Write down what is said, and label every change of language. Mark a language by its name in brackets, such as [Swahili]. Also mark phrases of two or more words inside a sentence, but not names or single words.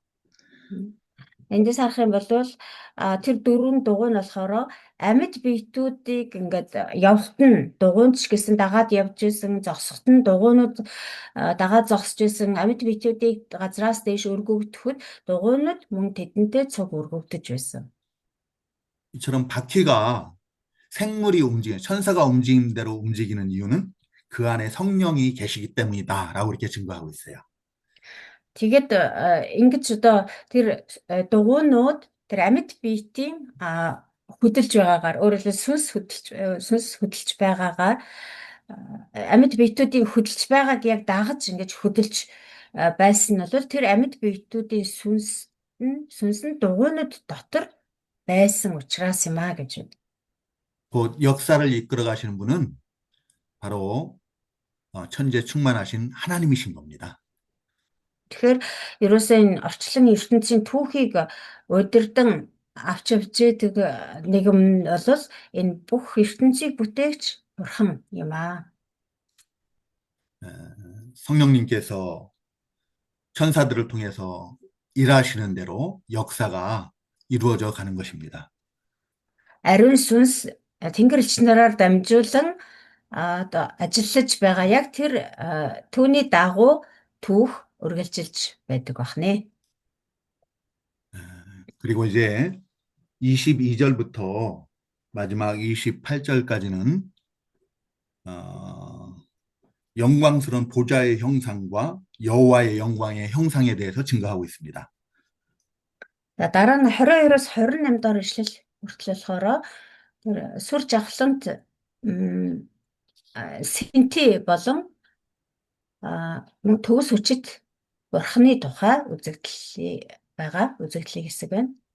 [Mongolian] Эндээс харах юм бол тэр дөрвөн дугуй нь болохоор амьд биетүүдийг ингээд явахт нь дугуйнч гэсэн дагаад явж исэн, зогсохт нь дугуйнууд дагаад зогсож исэн, амьд биетүүдийг газраас дээш өргөгдөхөд дугуйнууд мөн тэдэнтэй цуг өргөгдөж байсан. [Korean] 이처럼 바퀴가 생물이 움직이는, 천사가 움직이는 대로 움직이는 이유는 그 안에 성령이 계시기 때문이다라고 이렇게 증거하고 있어요. [Mongolian] Тэгээд ингэж одоо тэр дугуйнууд тэр амьд биетийн хөдөлж байгаагаар өөрөөр хэлбэл сүнс хөдөлж байгаагаар амьд биетүүдийн хөдөлж байгааг яг дагаж ингэж хөдөлж байсан нь бол тэр амьд биетүүдийн сүнс нь дугуйнууд дотор байсан учраас юм а гэж байна. [Korean] 곧 역사를 이끌어 가시는 분은 바로 천재 충만하신 하나님이신 겁니다. [Mongolian] Тэгэхээр ерөөсөө энэ орчлон ертөнцийн түүхийг удирдан авч явж байдаг нэгэн нь бол энэ бүх ертөнцийг бүтээгч бурхан юм аа. [Korean] 성령님께서 천사들을 통해서 일하시는 대로 역사가 이루어져 가는 것입니다. [Mongolian] Ариун сүнс Тэнгэр элч нараар дамжуулан одоо ажиллаж байгаа яг тэр түүний дагуу түүх үргэлжилж байдаг бахнэ. [Korean] 그리고 이제 22절부터 마지막 28절까지는 영광스러운 보좌의 형상과 여호와의 영광의 형상에 대해서 증거하고 있습니다. [Mongolian] Дараа нь 22-оос 28 доор ишлэл хүртэл болохоор тэр сүр жавхлант синти болон төгс хүчит бурхны тухай үзэгдлийн хэсэг байна.